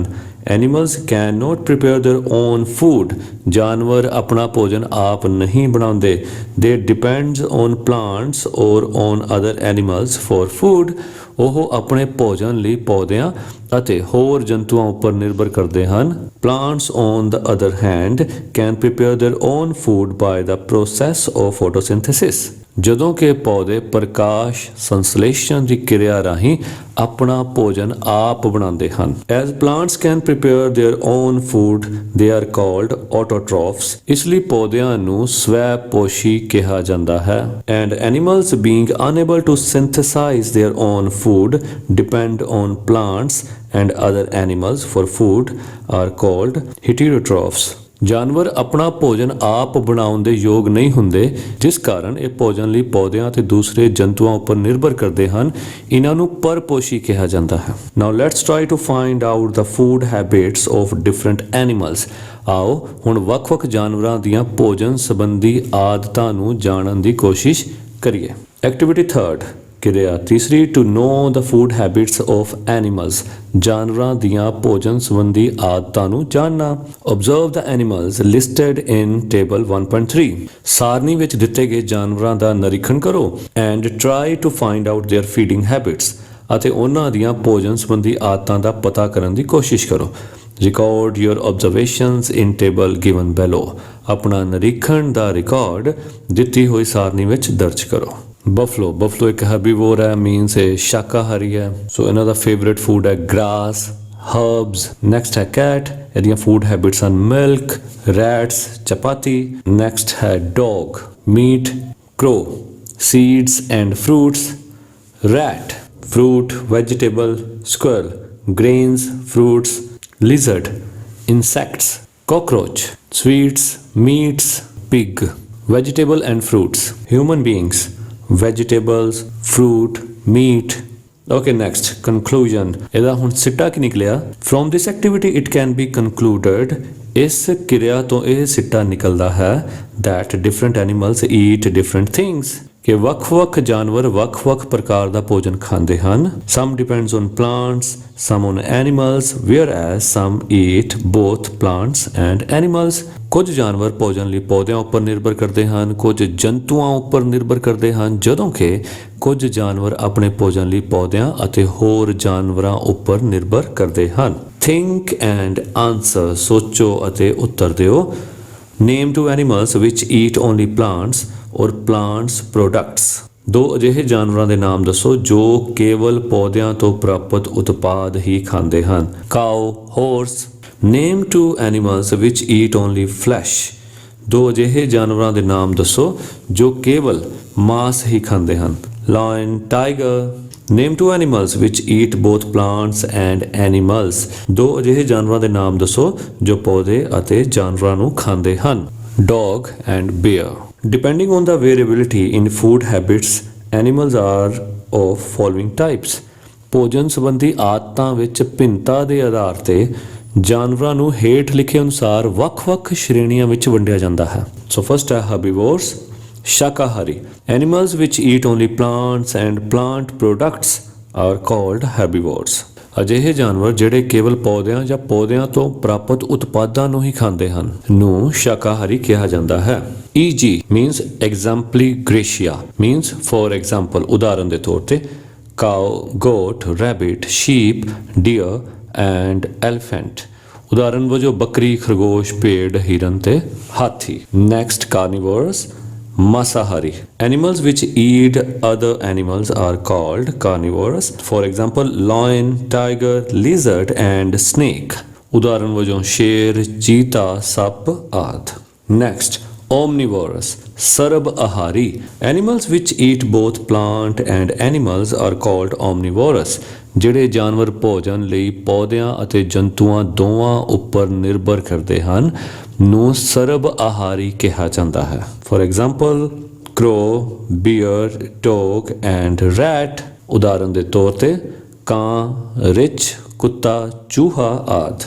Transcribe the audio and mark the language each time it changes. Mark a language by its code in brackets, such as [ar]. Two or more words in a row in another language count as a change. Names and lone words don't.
[en] Animals cannot prepare their own food. [pa] ਜਾਨਵਰ ਆਪਣਾ ਭੋਜਨ ਆਪ ਨਹੀਂ ਬਣਾਉਂਦੇ. [en] They depends on plants or on other animals for food. [pa] ਉਹ ਆਪਣੇ ਭੋਜਨ ਲਈ ਪੌਦਿਆਂ ਅਤੇ ਹੋਰ ਜੰਤੂਆਂ ਉੱਪਰ ਨਿਰਭਰ ਕਰਦੇ ਹਨ. [en] Plants on the other hand can prepare their own food by the process of photosynthesis. [pa] ਜਦੋਂ ਕਿ ਪੌਦੇ ਪ੍ਰਕਾਸ਼ ਸੰਸਲੇਸ਼ਣ ਦੀ ਕਿਰਿਆ ਰਾਹੀਂ ਆਪਣਾ ਭੋਜਨ ਆਪ ਬਣਾਉਂਦੇ ਹਨ. [en] As plants can prepare their own food, they are called autotrophs. [pa] ਇਸ ਲਈ ਪੌਦਿਆਂ ਨੂੰ ਸਵੈ ਪੋਸ਼ੀ ਕਿਹਾ ਜਾਂਦਾ ਹੈ. [en] And animals being unable to synthesize their own food depend on plants and other animals for food are called heterotrophs. [pa] ਜਾਨਵਰ ਆਪਣਾ ਭੋਜਨ ਆਪ ਬਣਾਉਣ ਦੇ ਯੋਗ ਨਹੀਂ ਹੁੰਦੇ, ਜਿਸ ਕਾਰਨ ਇਹ ਭੋਜਨ ਲਈ ਪੌਦਿਆਂ ਅਤੇ ਦੂਸਰੇ ਜੰਤੂਆਂ ਉੱਪਰ ਨਿਰਭਰ ਕਰਦੇ ਹਨ. ਇਹਨਾਂ ਨੂੰ ਪਰਪੋਸ਼ੀ ਕਿਹਾ ਜਾਂਦਾ ਹੈ. [en] Now let's try to find out the food habits of different animals. [pa] ਆਓ ਹੁਣ ਵੱਖ-ਵੱਖ ਜਾਨਵਰਾਂ ਦੀਆਂ ਭੋਜਨ ਸੰਬੰਧੀ ਆਦਤਾਂ ਨੂੰ ਜਾਣਨ ਦੀ ਕੋਸ਼ਿਸ਼ ਕਰੀਏ. [en] Activity 3rd. [pa] ਕਿਰਿਆ ਤੀਸਰੀ, [en] to know the food habits of animals. [pa] ਜਾਨਵਰਾਂ ਦੀਆਂ ਭੋਜਨ ਸੰਬੰਧੀ ਆਦਤਾਂ ਨੂੰ ਜਾਣਨਾ. [en] Observe the animals listed in table 1.3. [pa] ਸਾਰਣੀ ਵਿੱਚ ਦਿੱਤੇ ਗਏ ਜਾਨਵਰਾਂ ਦਾ ਨਿਰੀਖਣ ਕਰੋ [en] and try to find out their feeding habits. [pa] ਅਤੇ ਉਹਨਾਂ ਦੀਆਂ ਭੋਜਨ ਸੰਬੰਧੀ ਆਦਤਾਂ ਦਾ ਪਤਾ ਕਰਨ ਦੀ ਕੋਸ਼ਿਸ਼ ਕਰੋ. [en] Record your observations in table given below. [pa] ਆਪਣਾ ਨਿਰੀਖਣ ਦਾ ਰਿਕਾਰਡ ਦਿੱਤੀ ਹੋਈ ਸਾਰਣੀ ਵਿੱਚ ਦਰਜ ਕਰੋ. ਬਫਲੋ ਇੱਕ ਹੈਰਬੀਵੋਰ ਹੈ, ਮੀਨਸ ਇਹ ਸ਼ਾਕਾਹਾਰੀ ਹੈ. [en] ਸੋ [pa] ਇਹਨਾਂ ਦਾ [en] favourite food ਹੈ grass, herbs. ਨੈਕਸਟ ਹੈ ਕੈਟ, ਇਹਦੀਆਂ food habits ਹਨ milk, rats, chapati. ਨੈਕਸਟ ਹੈ dog, meat, crow, seeds and fruits. ਰੈਟ, fruit, vegetable. Squirrel, grains, fruits. Lizard, insects. Cockroach, sweets, meats. Pig, vegetable and fruits. Human beings, vegetables, fruit, meat. Okay, next, conclusion. [pa] ਇਹਦਾ ਹੁਣ ਸਿੱਟਾ ਕੀ ਨਿਕਲਿਆ? [en] From this activity it can be concluded, [pa] ਇਸ ਕਿਰਿਆ ਤੋਂ ਇਹ ਸਿੱਟਾ ਨਿਕਲਦਾ ਹੈ [en] that different animals eat different things. [pa] ਕਿ ਵੱਖ-ਵੱਖ ਜਾਨਵਰ ਵੱਖ-ਵੱਖ ਪ੍ਰਕਾਰ ਦਾ ਭੋਜਨ ਖਾਂਦੇ ਹਨ. [en] Some depends on plants, some on animals, whereas some eat both plants and animals. [pa] ਕੁਝ ਜਾਨਵਰ ਭੋਜਨ ਲਈ ਪੌਦਿਆਂ ਉੱਪਰ ਨਿਰਭਰ ਕਰਦੇ ਹਨ, ਕੁਝ ਜੰਤੂਆਂ ਉੱਪਰ ਨਿਰਭਰ ਕਰਦੇ ਹਨ, ਜਦੋਂ ਕਿ ਕੁਝ ਜਾਨਵਰ ਆਪਣੇ ਭੋਜਨ ਲਈ ਪੌਦਿਆਂ ਅਤੇ ਹੋਰ ਜਾਨਵਰਾਂ ਉੱਪਰ ਨਿਰਭਰ ਕਰਦੇ ਹਨ. [en] Think and answer. [pa] ਸੋਚੋ ਅਤੇ ਉੱਤਰ ਦਿਓ. [en] Name two animals which eat only plants or plants products. [pa] ਦੋ ਅਜਿਹੇ ਜਾਨਵਰਾਂ ਦੇ ਨਾਮ ਦੱਸੋ ਜੋ ਕੇਵਲ ਪੌਦਿਆਂ ਤੋਂ ਪ੍ਰਾਪਤ ਉਤਪਾਦ ਹੀ ਖਾਂਦੇ ਹਨ. [en] Cow, horse. Name two animals which eat only flesh. [pa] ਦੋ ਅਜਿਹੇ ਜਾਨਵਰਾਂ ਦੇ ਨਾਮ ਦੱਸੋ ਜੋ ਕੇਵਲ ਮਾਂਸ ਹੀ ਖਾਂਦੇ ਹਨ. [en] Lion, tiger. Name two animals which eat both plants and animals. [pa] ਦੋ ਅਜਿਹੇ ਜਾਨਵਰਾਂ ਦੇ ਨਾਮ ਦੱਸੋ ਜੋ ਪੌਦੇ ਅਤੇ ਜਾਨਵਰਾਂ ਨੂੰ ਖਾਂਦੇ ਹਨ. [en] Dog and bear. Depending on the variability in food habits, animals are of following types. [pa] ਭੋਜਨ ਸੰਬੰਧੀ ਆਦਤਾਂ ਵਿੱਚ ਭਿੰਨਤਾ ਦੇ ਆਧਾਰ ਤੇ ਜਾਨਵਰਾਂ ਨੂੰ ਹੇਠ ਲਿਖੇ ਅਨੁਸਾਰ ਵੱਖ-ਵੱਖ ਸ਼੍ਰੇਣੀਆਂ ਵਿੱਚ ਵੰਡਿਆ ਜਾਂਦਾ ਹੈ. [en] So first ਹੈ herbivores, ਸ਼ਾਕਾਹਾਰੀ. Animals which eat only plants and plant products are called herbivores. [pa] ਅਜਿਹੇ ਜਾਨਵਰ ਜਿਹੜੇ ਕੇਵਲ ਪੌਦਿਆਂ ਜਾਂ ਪੌਦਿਆਂ ਤੋਂ ਪ੍ਰਾਪਤ ਉਤਪਾਦਾਂ ਨੂੰ ਹੀ ਖਾਂਦੇ ਹਨ ਨੂੰ ਸ਼ਾਕਾਹਾਰੀ ਕਿਹਾ ਜਾਂਦਾ ਹੈ. [en] E.g. means [la] exempli gratia, [en] means for example, [pa] ਉਦਾਹਰਨ ਦੇ ਤੌਰ ਤੇ [en] cow, goat, rabbit, sheep, deer and elephant. [pa] ਉਦਾਹਰਨ ਵਜੋਂ ਬੱਕਰੀ, ਖਰਗੋਸ਼, ਭੇਡ, ਹਿਰਨ ਤੇ ਹਾਥੀ. [en] Next, carnivores. Masahari. Animals which eat other animals are called carnivores. For example, lion, tiger, lizard and snake. [pa] ਉਦਾਹਰਨ ਵਜੋਂ ਸ਼ੇਰ, ਚੀਤਾ, ਸੱਪ ਆਦਿ. [en] Next, omnivores. [pa] ਸਰਬ ਆਹਾਰੀ. [en] Animals which eat both plant and animals are called omnivores. [pa] ਜਿਹੜੇ ਜਾਨਵਰ ਭੋਜਨ ਲਈ ਪੌਦਿਆਂ ਅਤੇ ਜੰਤੂਆਂ ਦੋਵਾਂ ਉੱਪਰ ਨਿਰਭਰ ਕਰਦੇ ਹਨ ਨੂੰ ਸਰਬ ਆਹਾਰੀ ਕਿਹਾ ਜਾਂਦਾ ਹੈ। [en] For example crow, bear, dog and rat. [pa] ਉਦਾਹਰਨ ਦੇ ਤੌਰ ਤੇ ਕਾਂ, ਰਿੱਛ, ਕੁੱਤਾ, ਚੂਹਾ ਆਦਿ।